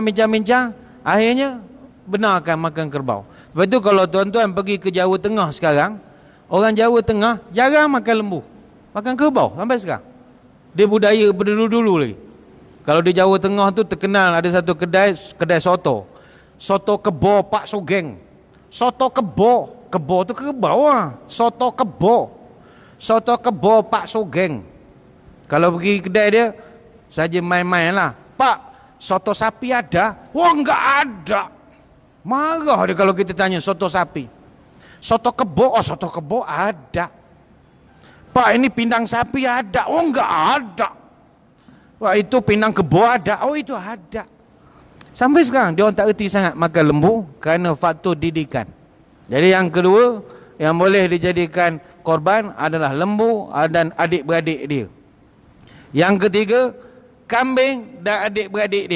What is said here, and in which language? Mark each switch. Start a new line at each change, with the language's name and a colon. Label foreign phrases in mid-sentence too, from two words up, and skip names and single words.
Malay: Akhirnya benarkan makan kerbau. Sebab tu kalau tuan-tuan pergi ke Jawa Tengah sekarang, orang Jawa Tengah jarang makan lembu, makan kerbau sampai sekarang. Dia budaya dulu lagi. Kalau di Jawa Tengah tu terkenal ada satu kedai soto. Soto kebo Pak Sugeng. Soto kebo tu kerbau lah. Soto kebo Pak Sugeng. Kalau pergi kedai dia saja main-main lah.
Indonesian: Pak, soto sapi ada? Wah, enggak ada.
Malay: Marah dia kalau kita tanya soto sapi.
Indonesian: Soto kebo ada. Pak, ini pindang sapi ada? Oh, enggak ada. Wah, itu pindang kebo ada? Oh, itu ada.
Malay: Sampai sekarang dia orang tak erti sangat makan lembu kerana faktor didikan. Jadi yang kedua yang boleh dijadikan korban adalah lembu dan adik-beradik dia. Yang ketiga, kambing dan adik-beradik dia.